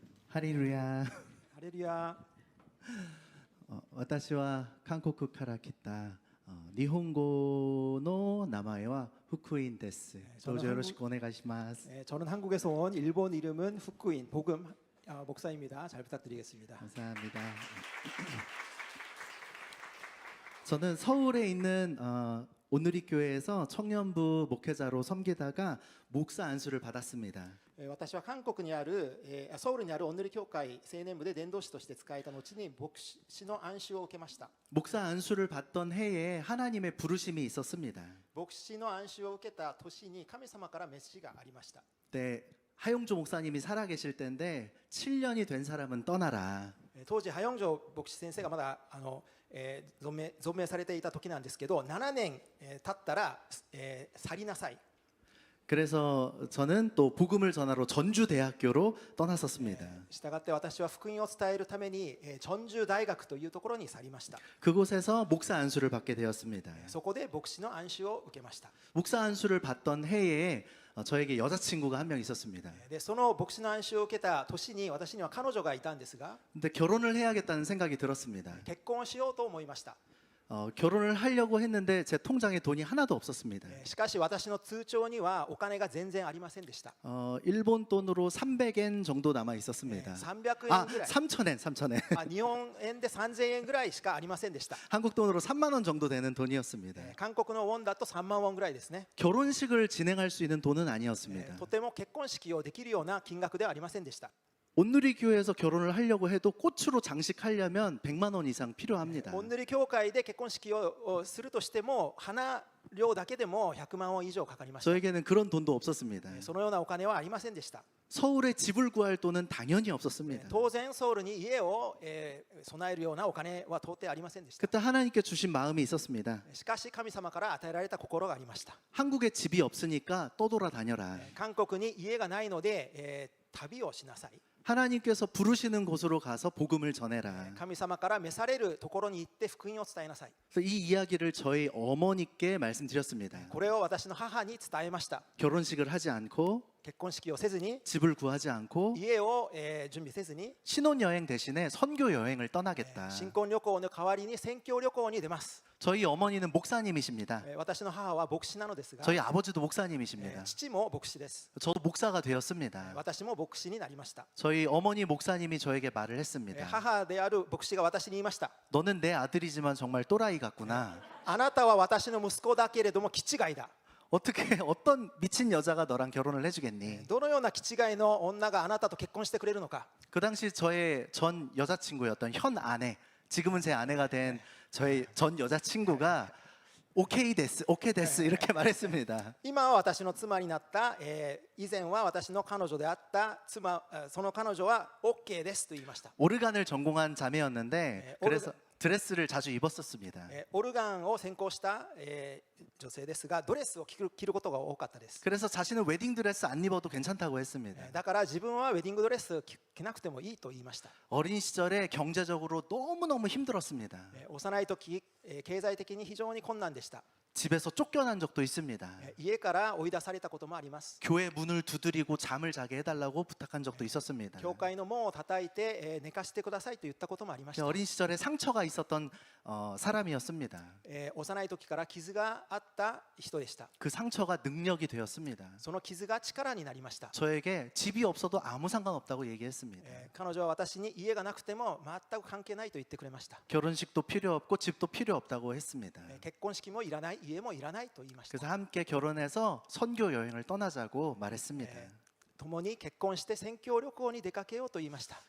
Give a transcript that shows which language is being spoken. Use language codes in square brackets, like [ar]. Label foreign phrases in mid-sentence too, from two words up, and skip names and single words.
[ja] ハレルヤ。ハレルヤ。私は韓国から来た日本語の名前は福音です。どうぞよろしくお願いします。 [ko] 저는 한국에서 온 일본 이름은 후쿠인 복음 목사입니다. 잘 부탁드리겠습니다. 감사합니다. 저는 서울에 있는 온누리 교회에서 청년부 목회자로 섬기다가 목사 안수를 받았습니다. [ja] 私は韓国にあるソウルにあるオンヌリ教会青年部で伝道師として使えた後に牧師の安守を受けました。 [ko] 목사 안수를 받던 해에 하나님의 부르심이 있었습니다. [ja] 牧師の安守を受けた年に神様から召しがありました。 [ko] 네, 하용조 목사님이 살아계실 때인데 7년이 된 사람은 떠나라. [ja] 当時ハヨンジョ牧師先生がまだ存命されていた時なんですけど、7年経ったら去りなさい。 [ko] 그래서 저는 또 복음을 전하러 전주대학교로 떠났었습니다. [ja] したがって私は福音を伝えるために전주大学というところに去りました。 [ko] 그곳에서 목사 안수를 받게 되었습니다. [ja] そこで牧師の安守を受けました。 [ko] 목사 안수를 받던 해에 저에게 여자친구가 한 명 있었습니다. [ja] でその牧師の安守を受けた年に私には彼女がいたんですが、 [ko] 근데 결혼을 해야겠다는 생각이 들었습니다. [ja] 結婚をしようと思いました。 [ko] 결혼을 하려고 했는데 제 통장에 돈이 하나도 없었습니다. [ja] しかし私の通帳にはお金が全然ありませんでした。 [ko] 일본 돈으로 300엔 정도 남아 있었습니다. [ja] 300 円ぐらい、 [ko] 3,000엔, 3,000엔. [ja] 日本円で3000円ぐらいしかありませんでした。 [ko] 한국 돈으로 3만 원 정도 되는 돈이었습니다. [ja] 韓国のウォンだと3万ウォンぐらいですね。 [ko] 결혼식을 진행할 수 있는 돈은 아니었습니다. [ja] とても結婚式をできるような金額ではありませんでした。 [ko] 온누리 교회에서 결혼을 하려고 해도 꽃으로 장식하려면 100만 원 이상 필요합니다. [ja] オンヌリ教会で結婚式をするとしても花料だけでも100万ウォン以上かかりました。 [ko] 저에게는 그런 돈도 없었습니다. [ja] そのようなお金はありませんでした。 [ko] 서울에 집을 구할 돈은 당연히 없었습니다. [ja] 当然ソウルに家を備えるようなお金は到底ありませんでした。 [ko] 그때 하나님께 주신 마음이 있었습니다. [ja] しかし神様から与えられた心がありました。 [ko] 한국에 집이 없으니까 떠돌아다녀라. [ja] 韓国に家がないので旅をしなさい。 [ko] 하나님께서 부르시는 곳으로 가서 복음을 전해라. [ja] 神様から召されるところに行って福音を伝えなさい。 [ko] 그래서 이 이야기를 저희 어머니께 말씀드렸습니다. [ja] これを私の母に伝えました。 [ko] 결혼식을 하지 않고 [ja] 結婚式をせずに [ko] 집을 구하지 않고 [ja] 家を準備せずに [ko] 신혼여행 대신에 선교 여행을 떠나겠다. [ja] 新婚旅行の代わりに宣教旅行に出ます。 [ko] 저희 어머니는 목사님이십니다. [ja] 私の母は牧師なのですが、 [ko] 저희 아버지도 목사님이십니다. [ja] 父も牧師です。 [ko] 저도 목사가 되었습니다. [ja] 私も牧師になりました。 [ko] 저희 어머니 목사님이 저에게 말을 했습니다. [ja] 母である牧師が私に言いました。 [ko] 너는 내 아들이지만 정말 또라이 같구나. [ja] あなたは私の息子だけれども気違いだ。 [ko] 어떻게 어떤 미친 여자가 너랑 결혼을 해주겠니? [ja] どのような気違いの女があなたと結婚してくれるのか。 [ko] 그 당시 저의 전 여자친구였던 현 아내, 지금은 제 아내가 된 저의 전 여자친구가 [ja] オーケーです、オーケーです [ko] 이렇게 말했습니다. [ja] 今は私の妻になった、以前は私の彼女であった妻、その彼女は OK ですと言いました。 [ko] 오르간을 전공한 자매였는데 그래서 드레스를 자주 입었었습니다. [ja] オルガンを専攻した、女性ですがドレスを着ることが多かったです。 [ko] 그래서 자신은 웨딩 드레스 안 입어도 괜찮다고 했습니다. [ja] だから自分はウェディングドレス着なくてもいいと言いました。 [ko] 어린 시절에 경제적으로 너무너무 힘들었습니다. [ja] 幼い時、経済的に非常に困難でした。 [ko] 집에서 쫓겨난 적도 있습니다. [ja] 家から追い出されたこともあります。 [ko] 교회 문을 두드리고 잠을 자게 해달라고 부탁한 적도 있었습니다. [ja] 教会の門を叩いて、寝かしてくださいと言ったこともありました。 [ko] 어린 시절에 상처가 있었던 사람이었습니다. [ja] 幼い時から傷があった人でした。 [ko] 그 상처가 능력이 되었습니다. [ja] その傷が力になりました。 [ko] 저에게 집이 없어도 아무 상관없다고 얘기했습니다. [ja] 彼女は私に家がなくても全く関係ないと言ってくれました。 [ko] 결혼식도 필요 없고 집도 필요 없다고 했습니다. [ja] 結婚式もいらない、家もいらないと言いました。 [ko] 그래서 함께 결혼해서 선교 여행을 떠나자고 말했습니다. [ja] 共に結婚して宣教旅行に出かけようと言いました。